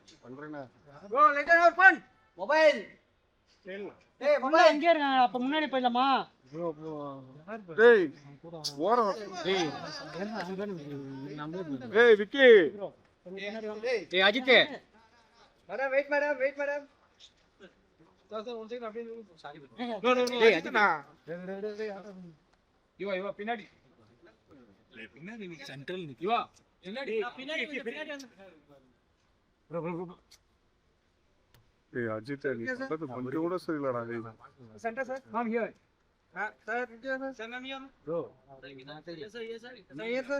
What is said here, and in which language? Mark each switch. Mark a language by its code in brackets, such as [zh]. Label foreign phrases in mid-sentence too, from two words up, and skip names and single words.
[en] Bro, let us have fun. Mobile. Hey, mobile. [ta] எங்க இருக்காங்க? அப்ப முன்னாடி போயிடலாமா? டேய் ஓரம் ஏய் விக்கி [en] Hey, Ajit. Madam, wait, madam, wait, madam. Sir, one second. No. Hey, Ajit. [ta] இவா பின்னாடி சென்ட்ரல் இவா பின்னாடி ஏய் அஜித் நீ சொல்றது கொஞ்சம் கூட சரியில்லடா டேய் [en] center sir come here sir sir ma'am here bro sir